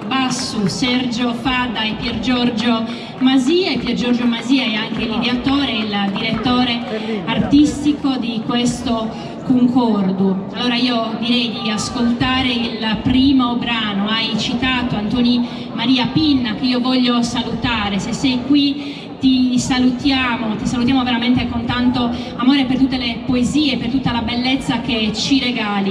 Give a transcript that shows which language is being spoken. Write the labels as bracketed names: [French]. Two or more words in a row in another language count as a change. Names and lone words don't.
[Italian] su Sergio Fadda e Pier Giorgio Masia, e Pier Giorgio Masia è anche l'ideatore e il direttore artistico di questo concordo. Allora io direi di ascoltare il primo brano. Hai citato Antonio Maria Pinna, che io voglio salutare. Se sei qui ti salutiamo veramente con tanto amore per tutte le poesie, per tutta la bellezza che ci regali.